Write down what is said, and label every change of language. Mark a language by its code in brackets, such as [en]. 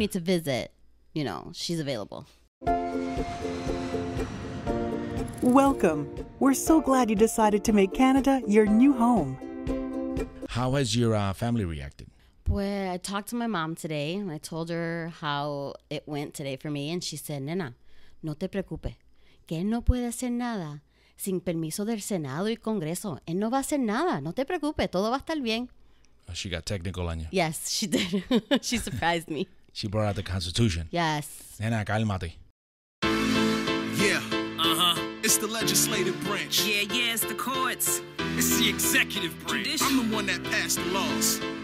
[en] need to visit, she's available. Welcome. We're so glad you decided to make Canada your new home. How has your family reacted? Well, I talked to my mom today and I told her how it went today for me. And she said, [es] Nena, no te preocupes, que él no puede hacer nada sin permiso del Senado y Congreso. Él no va a hacer nada. No te preocupes, todo va a estar bien. [en] She got technical on you. Yes, she did. She surprised me. She brought out the Constitution. Yes. [es] Nena, cálmate. [en] Yeah, it's the legislative branch. Yeah, it's the courts. It's the executive branch. I'm the one that passed the laws.